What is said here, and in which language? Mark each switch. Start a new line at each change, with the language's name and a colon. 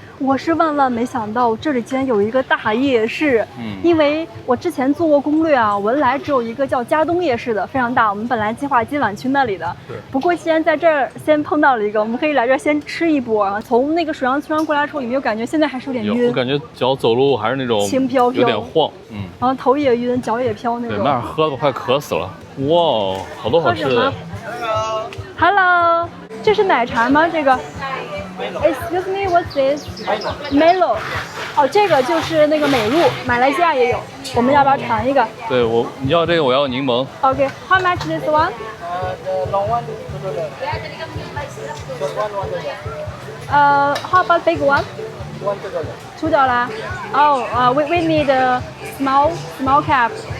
Chinese: 我是萬萬沒想到這裡竟然有一個大夜市，因為我之前做過攻略啊，文萊只有一個叫嘉東夜市的，非常大。我們本來計劃今晚去那裡的，不過既然在這兒先碰到了一個，我們可以來這兒先吃一波。從那個水上村上過來的時候，有沒有感覺現在還是有點暈？我感覺腳走路還是那種輕飄飄，有點晃，然後頭也暈，腳也飄那種。對，那兒喝的我快渴死了。哇，好多好吃的。 Hello， 這是奶茶嗎？這個
English: ？Excuse me, what's this? Melo。
Chinese: 哦，這個就是那個美露，馬來西亞也有。我們要不要嘗一個？對，你要這個，我要檸檬。
English: Okay, how much this one? The long one, $2. How about big one? $2. Oh, we need a small cap.